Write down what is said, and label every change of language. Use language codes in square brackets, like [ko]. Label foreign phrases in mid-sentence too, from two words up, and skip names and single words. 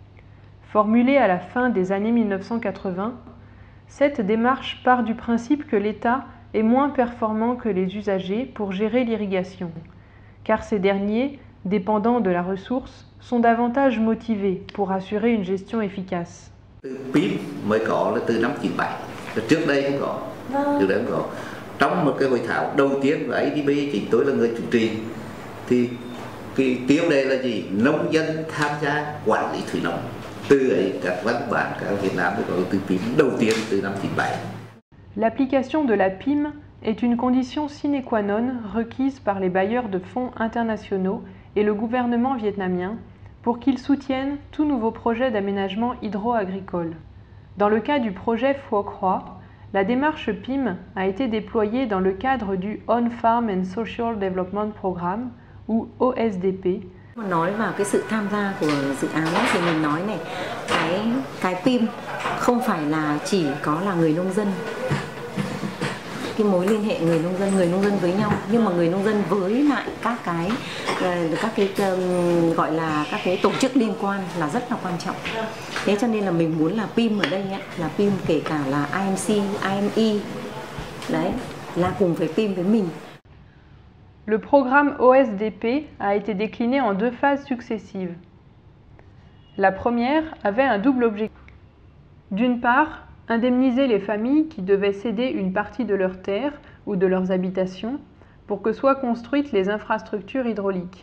[fr] Formulée à la fin des années 1980, cette démarche part du principe que l'État est moins performant que les usagers pour gérer l'irrigation, car ces derniers, dépendants de la ressource, sont davantage motivés pour assurer une gestion efficace. [vi] PIM mới có là từ năm 97, trước đây không có, trước đây không có. Trong một cái hội thảo đầu tiên của ADB, chính tôi là người chủ trì, thì cái tiêu đề là gì? Nông dân tham gia quản lý thủy nông. Từ ấy các văn bản các Việt Nam mới có từ PIM đầu tiên từ năm 97. [fr] L'application de la PIM est une condition [la] sine qua non [fr] requise par les bailleurs de fonds internationaux et le gouvernement vietnamien pour qu'ils soutiennent tout nouveau projet d'aménagement hydro-agricole. Dans le cas du projet Phuoc Hoa, la démarche PIM a été déployée dans le cadre du [en] On-Farm and Social Development Programme, [fr] ou OSDP. [vi] Nói vào cái sự tham gia của dự án thì mình nói này, cái PIM không phải là chỉ có là người nông dân, cái mối liên hệ người nông dân với nhau, nhưng mà người nông dân với lại các cái gọi là các cái tổ chức liên quan là rất là quan trọng. Thế cho nên là mình muốn là PIM ở đây ấy, là PIM kể cả là IMC, IME, đấy là cùng với PIM với mình. [fr] Le programme OSDP a été décliné en deux phases successives. La première avait un double objectif. D'une part, indemniser les familles qui devaient céder une partie de leurs terres ou de leurs habitations pour que soient construites les infrastructures hydrauliques.